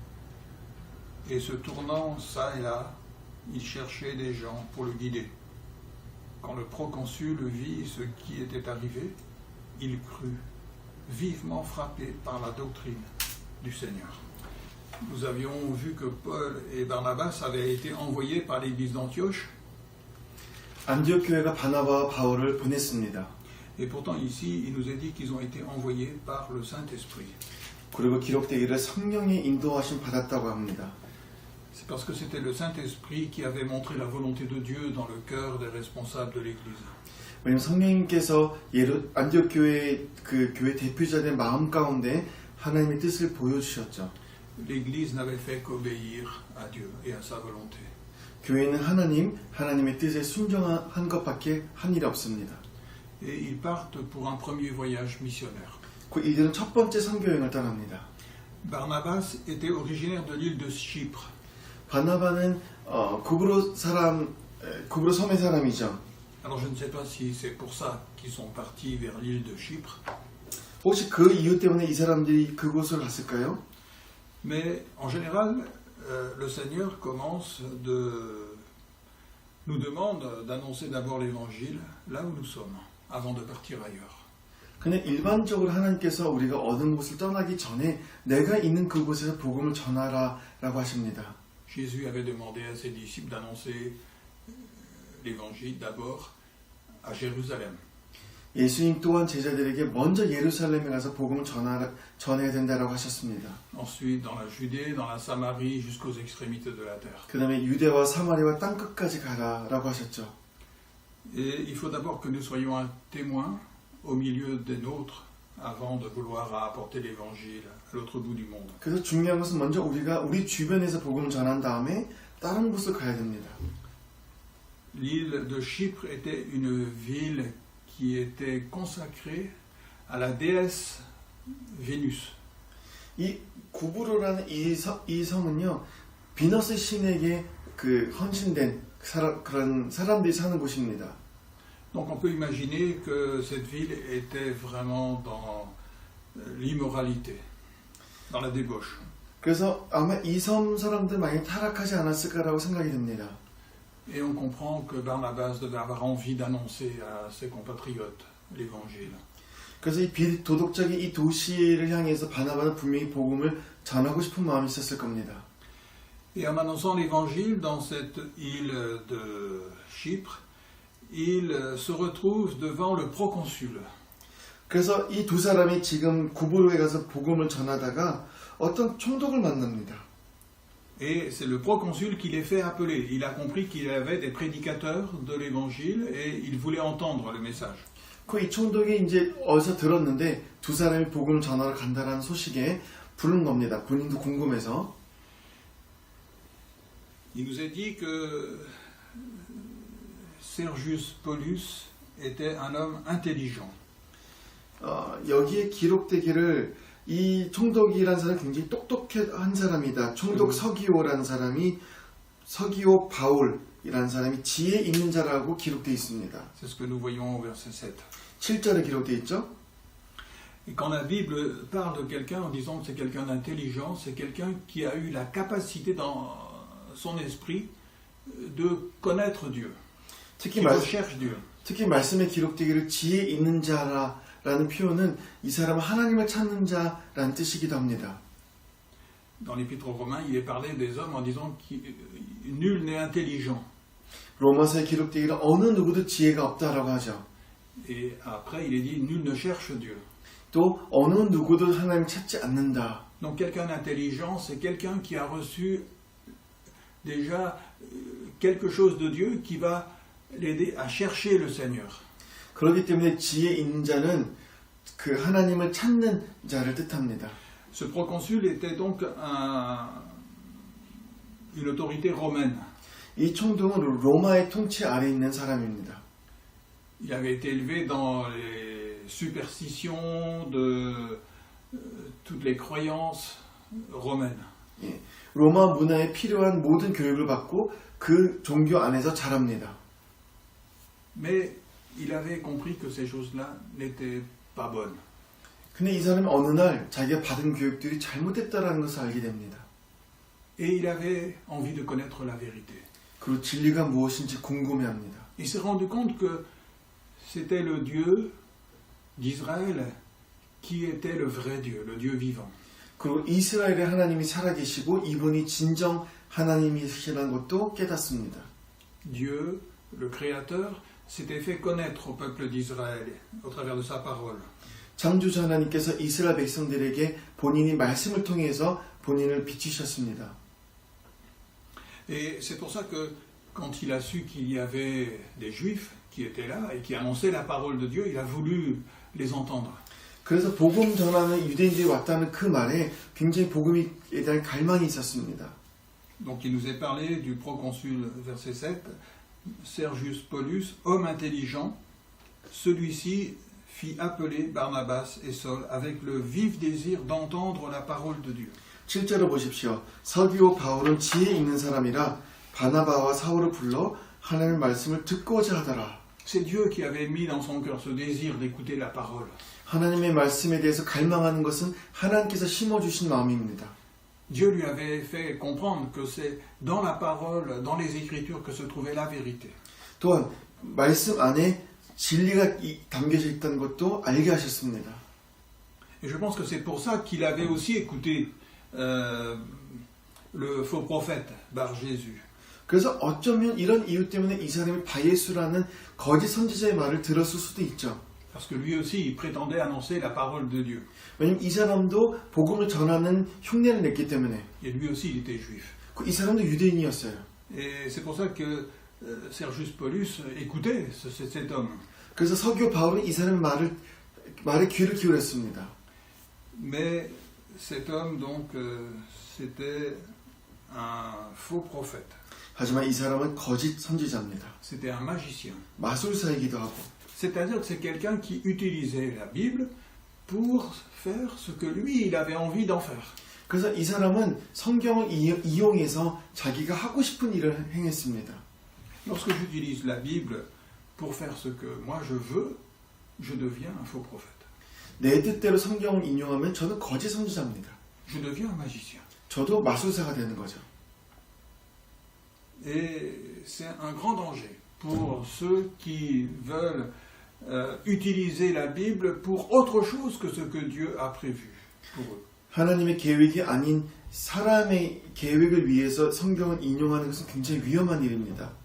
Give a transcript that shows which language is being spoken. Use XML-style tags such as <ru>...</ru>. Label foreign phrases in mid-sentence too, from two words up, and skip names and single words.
<fr>Et se tournant çà et là, il cherchait des gens pour le guider. Quand le proconsul vit ce qui était arrivé, il crut, vivement frappé par la doctrine du Seigneur. Nous avions vu que Paul et Barnabas avaient été envoyés par l'église d'Antioche.</fr> <ko>안디옥 교회가 바나바와 바울을 보냈습니다.</ko> <fr>Et pourtant ici, il nous est dit qu'ils ont été envoyés par le Saint-Esprit.</fr> <ko>그리고 기록되기를 성령의 인도하심 받았다고 합니다.</ko> <fr>C'est parce que c'était le Saint-Esprit qui avait montré la volonté de Dieu dans le cœur des responsables de l'Église.</fr> <ko>왜냐하면 성령님께서 안디옥 교회 그 교회 대표자들의 마음 가운데 하나님의 뜻을 보여주셨죠.</ko> <fr>L'Église n'avait fait qu'obéir à Dieu et à sa volonté.</fr> <ko>교회는 하나님의 뜻에 순종한 것밖에 한 일이 없습니다.</ko> <fr>Et ils partent pour un premier voyage missionnaire.</fr> <ko>그 이들은 첫 번째 선교 여행을 떠납니다.</ko> <fr>Barnabas était originaire de l'île de Chypre.</fr> <ko>바나바는 구브로 섬의 사람이죠.</ko> <fr>Alors je ne sais pas si c'est pour ça qu'ils sont partis vers l'île de Chypre.</fr> <ko>혹시 그 이유 때문에 이 사람들이 그곳을 갔을까요?</ko> <fr>Mais en général, le Seigneur nous demande d'annoncer d'abord l'évangile là où nous sommes, avant de partir ailleurs.</fr> <ko>그냥 일반적으로 하나님께서 우리가 어느 곳을 떠나기 전에 내가 있는 그곳에서 복음을 전하라라고 하십니다.</ko> <fr>Jésus avait demandé à ses disciples d'annoncer l'évangile d'abord à Jérusalem.</fr> <ko>예수님 또한 제자들에게 먼저 예루살렘에 가서 복음을 전해야 된다라고 하셨습니다.</ko> <fr>Ensuite dans la Judée, dans la Samarie, jusqu'aux extrémités de la terre.</fr> <ko>그 다음에 유대와 사마리와 땅끝까지 가라라고 하셨죠.</ko> <fr>Et il faut d'abord que nous soyons un témoin au milieu des nôtres avant de vouloir apporter l'évangile à l'autre bout du monde.</fr> <ko>그래서 중요한 것은 먼저 우리가 우리 주변에서 복음을 전한 다음에 다른 곳을 가야 됩니다.</ko> <fr>L'île de Chypre était une ville qui était consacrée à la déesse Vénus.</fr> <ko>이 구브로라는 이 성은요, 비너스 신에게 그 헌신된 그런 사람들이 사는 곳입니다.</ko> <fr>Donc on peut imaginer que cette ville était vraiment dans l'immoralité, dans la débauche.</fr> <ko>그래서 아마 이 섬 사람들 많이 타락하지 않았을까라고 생각이 됩니다.</ko> <fr>Et on comprend que Barnabas devait avoir envie d'annoncer à ses compatriotes l'évangile.</fr> <ko>그래서 이 비도덕적인 이 도시를 향해서 바나바는 분명히 복음을 전하고 싶은 마음이 있었을 겁니다.</ko> <fr>Et en annonçant l'évangile dans cette île de Chypre, il se retrouve devant le proconsul.</fr> <ko>그래서 이 두 사람이 지금 구브로에 가서 복음을 전하다가 어떤 총독을 만납니다.</ko> <fr>Et c'est le proconsul qui les fait appeler. Il a compris qu'il y avait des prédicateurs de l'évangile et il voulait entendre le message.</fr> <ko>그 이 총독이 이제 어디서 들었는데 두 사람이 복음을 전하러 간다는 소식에 부른 겁니다. 본인도 궁금해서.</ko> <fr>Il nous est dit que Sergius Paulus était un homme intelligent.</fr> <ko>여기에 기록되기를 이 총독이라는 사람이 굉장히 똑똑한 사람이다. 총독 서기오라는 사람이 서기오 바울이라는 사람이 지혜 있는 자라고 기록되어 있습니다.</ko> <fr>C'est ce que nous voyons au verset 7.</fr> <ko>7절에 기록되어 있죠.</ko> <fr>Et quand la Bible parle de quelqu'un en disant que c'est quelqu'un d'intelligent, c'est quelqu'un qui a eu la capacité dans son esprit de connaître Dieu, qui recherche Dieu.</fr> <ko>특히 말씀에 기록되기를 지혜 있는 자라는 표현은 이 사람은 하나님을 찾는 자라는 뜻이기도 합니다.</ko> <fr>Dans l'Épître aux Romains, il est parlé des hommes en disant que nul n'est intelligent.</fr> <ko>로마서에 기록되기를 어느 누구도 지혜가 없다라고 하죠.</ko> <fr>Et après, il est dit nul ne cherche Dieu.</fr> <ko>또 어느 누구도 하나님을 찾지 않는다.</ko> <fr>Donc quelqu'un d'intelligent, c'est quelqu'un qui a reçu déjà quelque chose de Dieu qui va l'aider à chercher le Seigneur.</fr> <ko>그렇기 때문에 지혜 있는 자는 그 하나님을 찾는 자를 뜻합니다.</ko> <fr>Ce proconsul était donc une autorité romaine.</fr> <ko>이 총독은 로마의 통치 아래 있는 사람입니다.</ko> <fr>Il avait été élevé dans les superstitions de toutes les croyances romaines.</fr> <ko>예, 로마 문화에 필요한 모든 교육을 받고 그 종교 안에서 자랍니다.</ko> <fr>Mais il avait compris que ces choses-là n'étaient pas bonnes.</fr> <ko>근데 이 사람이 어느 날 자기가 받은 교육들이 잘못됐다는 것을 알게 됩니다.</ko> <fr>Et il avait envie de connaître la vérité.</fr> <ko>그리고 진리가 무엇인지 궁금해합니다.</ko> <fr>Il s'est rendu compte que c'était le Dieu d'Israël qui était le vrai Dieu, le Dieu vivant.</fr> <ko>그리고 이스라엘의 하나님이 살아계시고 이분이 진정 하나님이시라는 것도 깨닫습니다.</ko> <fr>Dieu, le Créateur, s'était fait connaître au peuple d'Israël au travers de sa parole.</fr> <ko>창조주 하나님께서 이스라엘 백성들에게 본인이 말씀을 통해서 본인을 비추셨습니다.</ko> <fr>Et c'est pour ça que quand il a su qu'il y avait des Juifs qui étaient là et qui annonçaient la parole de Dieu, il a voulu les entendre.</fr> <ko>그래서 복음 전하는 유대인들이 왔다는 그 말에 굉장히 복음에 대한 갈망이 있었습니다.</ko> <fr>Donc il nous est parlé du proconsul, verset 7, Sergius Paulus, homme intelligent, celui-ci fit appeler Barnabas et Saul avec le vif désir d'entendre la parole de Dieu.</fr> <ko>7절을 보십시오. 서기오 바울은 지혜 있는 사람이라 바나바와 사울을 불러 하나님의 말씀을 듣고자 하더라.</ko> <fr>C'est Dieu qui avait mis dans son cœur ce désir d'écouter la parole.</fr> <ko>하나님의 말씀에 대해서 갈망하는 것은 하나님께서 심어주신 마음입니다.</ko> <fr>Dieu lui avait fait comprendre que c'est dans la parole, dans les Écritures que se trouvait la vérité.</fr> <ko>또한 말씀 안에 진리가 담겨져 있다는 것도 알게 하셨습니다.</ko> <fr>Et je pense que c'est pour ça qu'il avait aussi écouté le faux prophète Bar Jésus.</fr> <ko>그래서 어쩌면 이런 이유 때문에 이 사람이 바예수라는 거짓 선지자의 말을 들었을 수도 있죠.</ko> <fr>Parce que lui aussi, il prétendait annoncer la parole de Dieu.</fr> <ko>왜냐면 이 사람도 복음을 전하는 흉내를 냈기 때문에.</ko> <fr>Et lui aussi, il était juif.</fr> <ko>이 사람도 유대인이었어요.</ko> <fr>Et c'est pour ça que Sergius Paulus écoutait cet homme.</fr> <ko>그래서 서기오 바울은 이 사람의 말에 귀를 기울였습니다.</ko> <fr>Mais cet homme, donc, c'était un faux prophète.</fr> <ko>하지만 이 사람은 거짓 선지자입니다.</ko> <fr>C'était un magicien.</fr> <ko>마술사이기도 하고.</ko> <fr>C'est-à-dire que c'est quelqu'un qui utilisait la Bible pour faire ce que lui, il avait envie d'en faire.</fr> <ko>그래서 이 사람은 성경을 이용해서 자기가 하고 싶은 일을 행했습니다.</ko> <fr>Lorsque j'utilise la Bible pour faire ce que moi je veux, je deviens un faux prophète.</fr> <ko>내 뜻대로 성경을 인용하면 저는 거짓 선지자입니다.</ko> <fr>Je deviens un magicien.</fr> <ko>저도 마술사가 되는 거죠.</ko> <fr>Et c'est un grand danger pour ceux qui veulent utiliser la Bible pour autre chose que ce que Dieu a prévu pour eux.</fr> <ko>하나님의 계획이 아닌 사람의 계획을 위해서 성경을 인용하는 것은 굉장히 위험한 일입니다.</ko>